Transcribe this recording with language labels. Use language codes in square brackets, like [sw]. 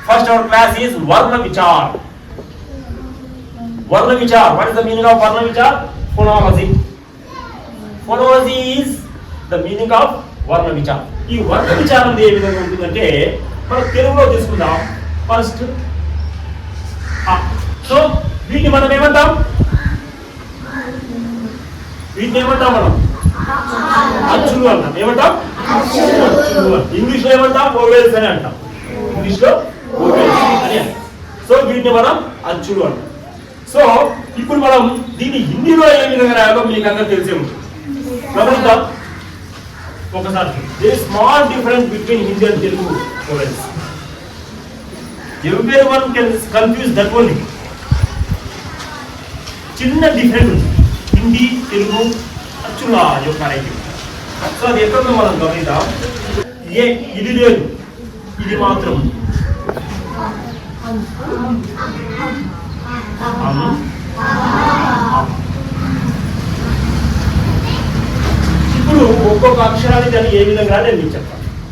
[en] First our class is Varna Vichar. Varna Vichar. What is the meaning of Varna Vichar? Phonology. Phonology is the meaning of Varna Vichar. [te] ఈ వర్ణ విచారం ఏ విధంగా ఉంటుందంటే మనం తెలుగులో తీసుకుందాం. ఫస్ట్ సో వీటిని మనం ఏమంటాం? మనం అచ్చులు అంటాం. ఏమంటాం? అచ్చులు. ఇంగ్లీష్ లో ఏమంటాం? వోవెల్స్ అని అంటాం. ఇంగ్లీష్ లో వోవెల్స్ అని అంటాం. సో వీటిని మనం అచ్చులు అంటాం. సో ఇప్పుడు మనం దీన్ని హిందీలో ఏ విధంగా రాయాలో మీకు అందరూ తెలిసే ఉంటుంది. గమనిద్దాం ఒకసారి. [en] there is small difference between Hindi and Telugu vowels. Everyone can confuse that only. [te] చిన్న డిఫరెన్స్ ఉంది హిందీ తెలుగు అచ్చుల యొక్క రైటింగ్. సో అది ఎక్కడో మనం గమనిద్దాం. ఇది లేదు, ఇది మాత్రం ఇప్పుడు ఒక్కొక్క అక్షరాన్ని దాన్ని ఏ విధంగా నేను మీకు చెప్తాను.